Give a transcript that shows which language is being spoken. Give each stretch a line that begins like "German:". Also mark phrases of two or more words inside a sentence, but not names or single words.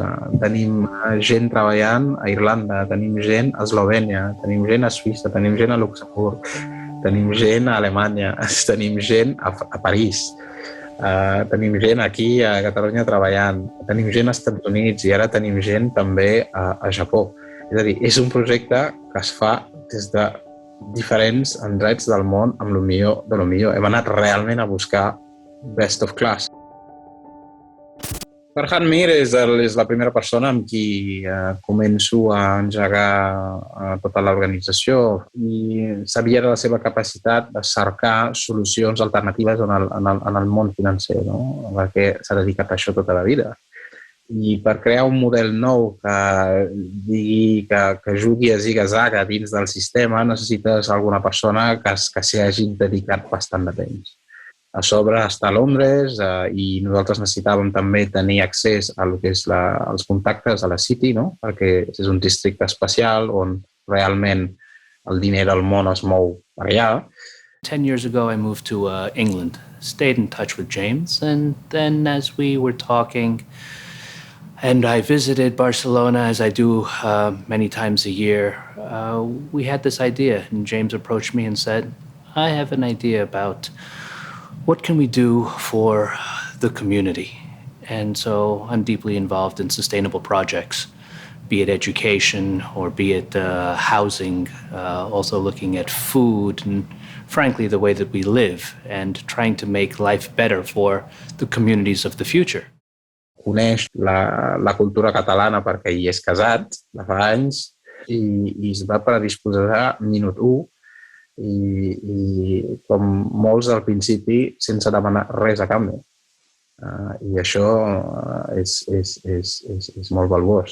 Catalan: Tenim gent treballant a Irlanda, tenim gent a Eslovènia, tenim gent a Suïssa, tenim gent a Luxemburg, tenim gent a Alemanya, tenim gent a París, tenim gent aquí a Catalunya treballant, tenim gent als Estats Units i ara tenim gent també a Japó. És a dir, és un projecte que es fa des de diferents indrets del món amb el millor de lo millor. Hem anat realment a buscar
English: best of class.
Catalan: Farhan Mir és la primera persona amb qui començo a engegar tota l'organització i sabia de la seva capacitat de cercar solucions alternatives en el món financer, no? Perquè s'ha dedicat a això tota la vida. I per crear un model nou que jugui a ziga-zaga dins del sistema necessites alguna persona que s'hi hagi dedicat bastant de temps. A sobre està a Londres i nosaltres necessitàvem també tenir accés a lo que és els contactes a la City, no? Perquè és un districte especial on realment el diner del món es mou per allà.
English: 10 years ago, I moved to England, stayed in touch with James, and then as we were talking, and I visited Barcelona as I do many times a year, we had this idea, and James approached me and said, I have an idea about what can we do for the community? And so I'm deeply involved in sustainable projects, be it education or be it housing, also looking at food and frankly the way that we live and trying to make life better for the communities of the future.
Catalan: Coneix la cultura catalana perquè hi és casat de fa anys i es va predisposar minut 1 i com molts al principi sense demanar res a canvi. I això és molt valuós.